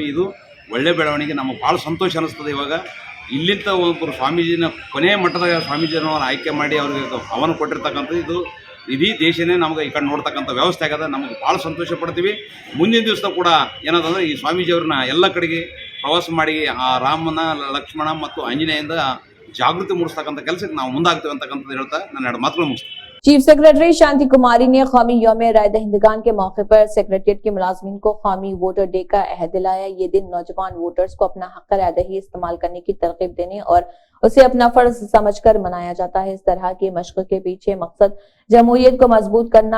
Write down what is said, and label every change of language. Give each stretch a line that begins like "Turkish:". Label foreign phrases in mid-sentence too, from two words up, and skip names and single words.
Kannada: ಇದು ಒಳ್ಳೆ ಬೆಳವಣಿಗೆ, ನಮಗೆ ಭಾಳ ಸಂತೋಷ ಅನ್ನಿಸ್ತದೆ. ಇವಾಗ ಇಲ್ಲಿಂದ ಒಬ್ಬರು ಸ್ವಾಮೀಜಿನ ಕೊನೆಯ ಮಟ್ಟದಾಗ ಸ್ವಾಮೀಜಿಯನ್ನು ಆಯ್ಕೆ ಮಾಡಿ ಅವ್ರಿಗೆ ಆಹ್ವಾನ ಕೊಟ್ಟಿರ್ತಕ್ಕಂಥದ್ದು ಇದು ಇಡೀ ದೇಶನೇ ನಮಗೆ ಈ ಕಡೆ ನೋಡ್ತಕ್ಕಂಥ ವ್ಯವಸ್ಥೆ ಆಗದ. ನಮಗೆ ಭಾಳ ಸಂತೋಷ ಪಡ್ತೀವಿ. ಮುಂದಿನ ದಿವಸ ಕೂಡ ಏನದಂದ್ರೆ ಈ ಸ್ವಾಮೀಜಿಯವ್ರನ್ನ ಎಲ್ಲ ಕಡೆಗೆ ಪ್ರವಾಸ ಮಾಡಿ ಆ ರಾಮನ, ಲಕ್ಷ್ಮಣ ಮತ್ತು ಆಂಜನೇಯಿಂದ ಜಾಗೃತಿ ಮೂಡಿಸ್ತಕ್ಕಂಥ ಕೆಲಸಕ್ಕೆ ನಾವು ಮುಂದಾಗ್ತೀವಿ ಅಂತಕ್ಕಂಥದ್ದು ಹೇಳ್ತಾ ನಾನು 2 ಮಾತುಗಳು ಮುಗಿಸ್ತೀನಿ।
English: chief secretary
Urdu: شانتی کماری نے قومی یوم رائے دہندگان کے موقع پر سیکریٹریٹ کے ملازمین کو قومی
English: voter day
Urdu: کا عہد دلایا. یہ دن نوجوان ووٹرز کو اپنا حق رائے دہی استعمال کرنے کی ترکیب دینے اور اسے اپنا فرض سمجھ کر منایا جاتا ہے. اس طرح کی مشق کے پیچھے مقصد جمہوریت کو مضبوط کرنا.